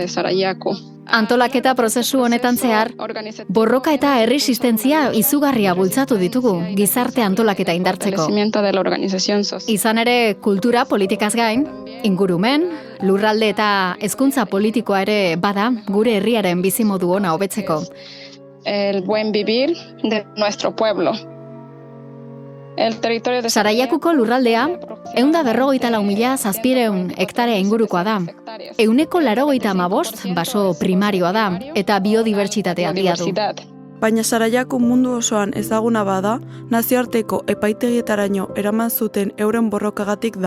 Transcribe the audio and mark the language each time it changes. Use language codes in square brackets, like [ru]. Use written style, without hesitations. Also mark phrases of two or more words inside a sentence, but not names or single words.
[eu] Antolaketa prozesu honetan zehar, borroka eta erresistentzia izugarria bultzatu ditugu gizarte antolaketa indartzeko. Izan ere, kultura politikaz gain, ingurumen, lurralde eta hezkuntza politikoa ere bada gure herriaren bizimodu ona hobetzeko. [es] El buen vivir de nuestro pueblo. [eu] Saraiakuko lurraldea, 154.700 hektarea ingurukoa da. 185 baso primarioa da, eta biodibertsitatea handia du. Baina Saraiaku mundu osoan ezaguna bada, nazioarteko epaitegietaraino eraman zuten euren borrokagatik da.